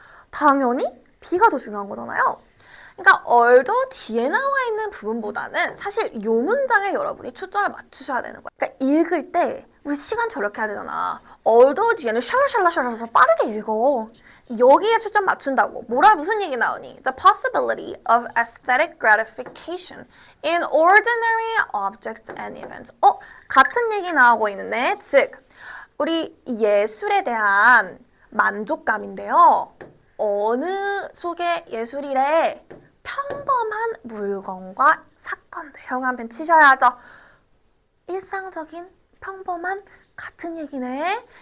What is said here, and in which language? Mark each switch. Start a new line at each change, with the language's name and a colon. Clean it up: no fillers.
Korean: 당연히 B가 더 중요한 거잖아요. 그러니까 although 뒤에 나와 있는 부분보다는 사실 요 문장에 여러분이 초점을 맞추셔야 되는 거야. 그러니까 읽을 때 우리 시간 절약해야 되잖아. although 뒤에는 샬라샬라샬라서 빠르게 읽어. 여기에 초점 맞춘다고. 무슨 얘기 나오니?
English: The possibility of aesthetic gratification in ordinary objects and events.
Korean: 같은 얘기 나오고 있는데, 즉 우리 예술에 대한 만족감인데요. 어느 속의 예술이래? 평범한 물건과 사건들. 형광펜 치셔야죠. 일상적인 평범한 같은 얘기네.